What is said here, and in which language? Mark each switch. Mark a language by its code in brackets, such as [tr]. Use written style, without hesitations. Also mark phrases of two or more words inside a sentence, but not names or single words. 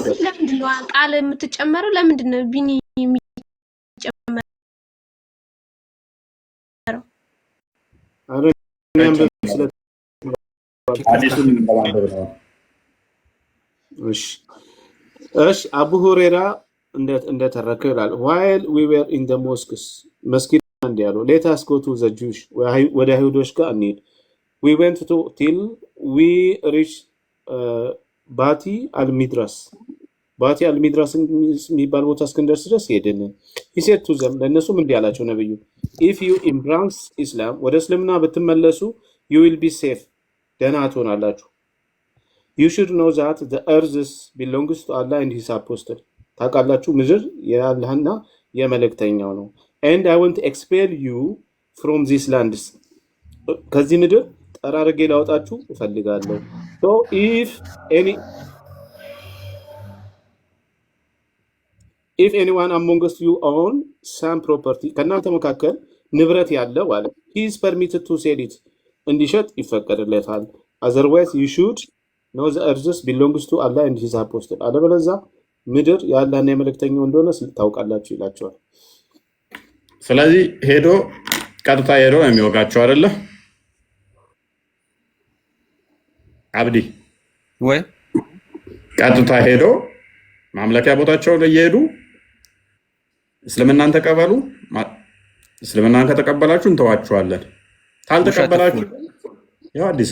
[am] ለምንድን ነው ቃል የምትጨመረው? ለምንድን ነው ቢኒ የሚጨመረው? እሺ አቡ ሁሬራ እንደተረከው ይላል [en] while we were in the mosques [am] መስጊድ አንድ ያለው [en] let us go to the Jewish [am] ወደ አይሁዶች ጋር እንሂድ [en] we went to till we reached [am] ባቲ አልሚድራስ ባቲ አልሚድራስ የሚባል ቦታ እስክንደርስ ድረስ ሄድን። he [en] said to them [am] ለእነሱም እንዲህ አላቸው ነብዩ [en] if you embrace Islam [am] ወደ እስልምና ብትመለሱ [en] you will be safe [am] ደህና ትሆናላችሁ። [en] you should know that the earth belongs to Allah and his apostle [am] ታውቃላችሁ ምድር የአላህና የመልእክተኛው ነው። [en] and I want to expel you from these lands [am] ከዚህ ምድር ጠራርጌ ላውጣችሁ እፈልጋለሁ። [en] so if anyone among you own some property [am] ከእናንተ መካከል ንብረት ያለው አለ [en] he is permitted to sell it [am] እንዲሸጥ ይፈቀድለታል። [en] otherwise you should know the earth belongs to Allah and his apostle [am] አለበለዚያ ምድር የአላህና የመልእክተኛው እንደሆነ ታውቃላችሁ ይላቸዋል። ስለዚህ ሄዶ ቀጥታ ሄዶ ነው የሚወጋቸው አይደለ? አብዲ ወይ ቀጥታ ሄዶ ማምለኪያ ቦታቸው ላይ እየሄዱ እስልምናን ተቀበሉ፣ እስልምናን ከተቀበላችሁ እንተዋችኋለን፣ ካልተቀበላችሁ ያው አዲስ